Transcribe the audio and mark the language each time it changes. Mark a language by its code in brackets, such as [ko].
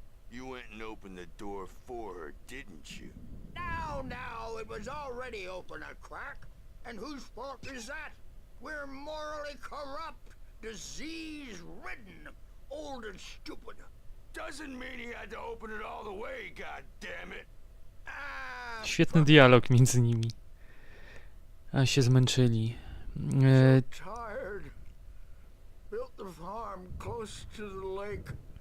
[en] You went and opened the door for her, didn't you? Now, it was already open a crack. And whose fault is that? We're morally corrupt, disease-ridden, old and stupid. Doesn't mean he had to open it all the way, goddammit. [pl] Świetny dialog między nimi. A się zmęczyli. [en] Tired. Built the farm close to the lake.